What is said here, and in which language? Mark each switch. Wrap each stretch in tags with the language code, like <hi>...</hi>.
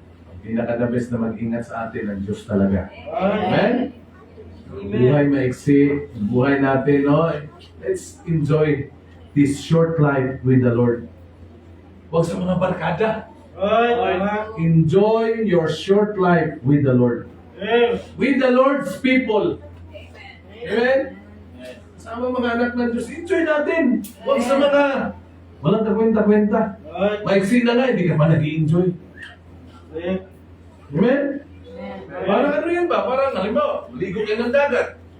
<tl>Ang pinaka-the best na mag-ingat sa atin ang Diyos talaga.</tl> <en>Amen.</en> <tl>Amen? Buhay maiksi, buhay natin, no?</tl> <en>Let's enjoy this short life with the Lord.</en> <tl>Huwag sa mga barkada.</tl> <en>Right. Enjoy your short life with the Lord. Amen. With the Lord's people. Amen?</en> <tl>Sama mga anak ng Diyos, enjoy natin. Huwag sa mga walang kakwenta-kwenta.</tl> <en>Right.</en> <tl>Maiksi na nga, hindi ka pa nag-i-enjoy.</tl> <en>Amen.</en> <tl>Amen? Parang ano yan ba? Parang, halimbawa, ligo kayo ng dagat.</tl>